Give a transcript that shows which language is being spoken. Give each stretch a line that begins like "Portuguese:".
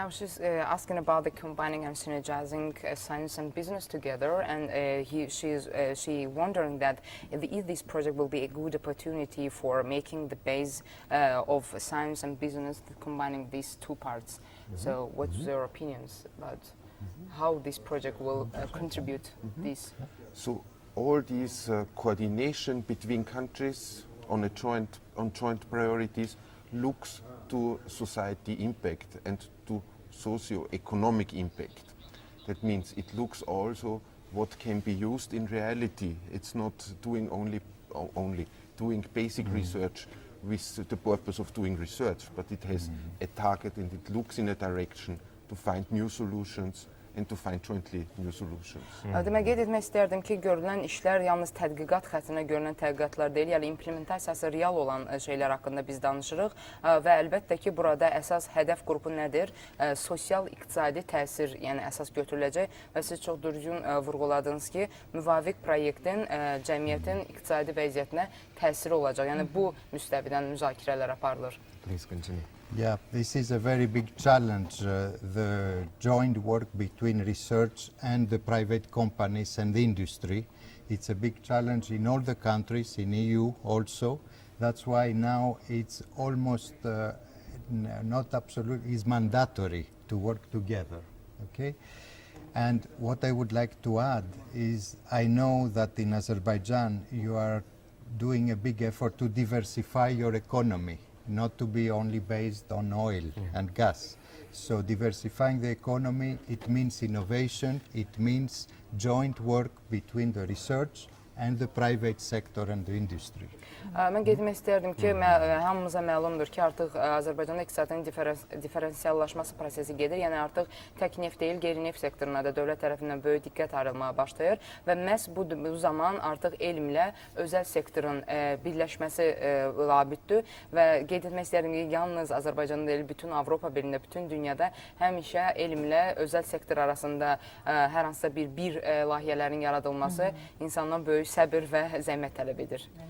English: Now she's asking about the combining and synergizing science and business together, and she wondering that if this project will be a good opportunity for making the base of science and business, combining these two parts. So what's your opinions about how this project will contribute this? So all these coordination between countries on joint priorities looks to society impact and to socio-economic impact. That means it looks also what can be used in reality. It's not doing only doing basic research with the purpose of doing research, but it has a target and it looks in a direction to find new solutions and to find jointly new solutions.
Azerbaijani: Demək, qeyd etmək istərdim ki, görülən işlər yalnız tədqiqat xəttinə görülən tədqiqatlar deyil, yəni implementasiyası real olan şeylər haqqında biz danışırıq və əlbəttə ki, burada əsas hədəf qrupu nədir? Sosial-iqtisadi təsir, yəni əsas götürüləcək və siz çox düzgün vurğuladınız ki, müvafiq proyektin cəmiyyətin iqtisadi vəziyyətinə təsiri olacaq. Yəni bu müstəvidən müzakirələr aparılır.
English: Please continue. Yeah, this is a very big challenge, the joint work between research and the private companies and the industry. It's a big challenge in all the countries, in EU also. That's why now it's almost not absolute, it's mandatory to work together, okay? And what I would like to add is I know that in Azerbaijan you are doing a big effort to diversify your economy, not to be only based on oil and gas. So diversifying the economy, it means innovation, it means joint work between the research and the private sector and the industry.
Azerbaijani: Mən qeyd etmək istərdim ki, hamımıza məlumdur ki, artıq Azərbaycanda iqtisadın diferensiallaşması prosesi gedir. Yəni artıq tək neft deyil, qeyri-neft sektoruna da dövlət tərəfindən böyük diqqət ayrılmağa başlayır və məhz bu zaman artıq elmlə özəl sektorun birləşməsi labiddir və qeyd etmək istərdim ki, yalnız Azərbaycanda deyil, bütün Avropa birində, bütün dünyada həmişə elmlə özəl sektor arasında hər hansısa bir layihələrin yaradılması insandan böyük səbir və zəhmət tələb edir.